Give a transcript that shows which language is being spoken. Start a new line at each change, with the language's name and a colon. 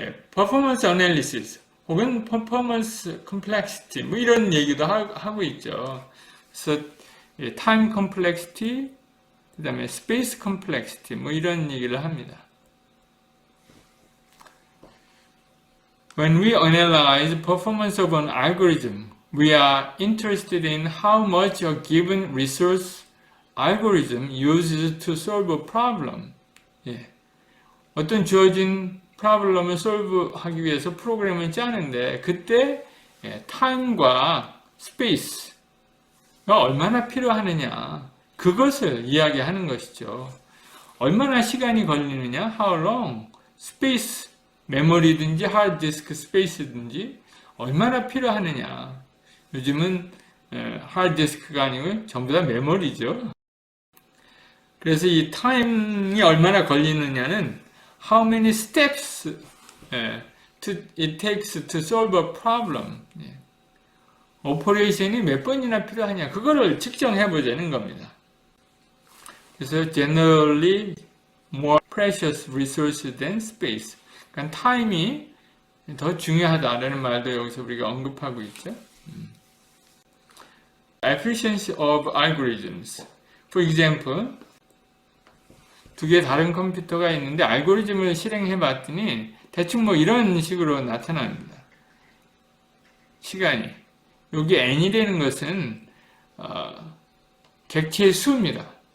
Korean: 퍼포먼스 어널리시스 혹은 퍼포먼스 컴플렉시티 뭐 이런 얘기도 하고 있죠. 그래서 타임 컴플렉시티, 그 다음에 스페이스 컴플렉시티 뭐 이런 얘기를 합니다.
English: When we analyze performance of an algorithm, we are interested in how much a given resource algorithm uses to solve a problem.
Korean: 어떤 주어진 프로블럼을 solve하기 위해서 프로그램을 짜는데 그때 time과 space가 얼마나 필요하느냐 그것을 이야기하는 것이죠. 얼마나 시간이 걸리느냐, how long, space, 메모리든지 하드디스크 스페이스든지 얼마나 필요하느냐. 요즘은 하드디스크가 아니고 전부 다 메모리죠. 그래서 이 타임이 얼마나 걸리느냐는
English: how many steps it takes to solve a problem.
Korean: 오퍼레이션이 몇 번이나 필요하냐 그거를 측정해 보자는 겁니다.
English: 그래서 generally more precious resource than space.
Korean: 그러니까 타임이 더 중요하다라는 말도 여기서 우리가 언급하고 있죠.
English: Efficiency of algorithms. For example,
Korean: 두 개의 다른 컴퓨터가 있는데 알고리즘을 실행해 봤더니 대충 뭐 이런 식으로 나타납니다. 시간이. 여기 n이라는 것은 객체의 수입니다.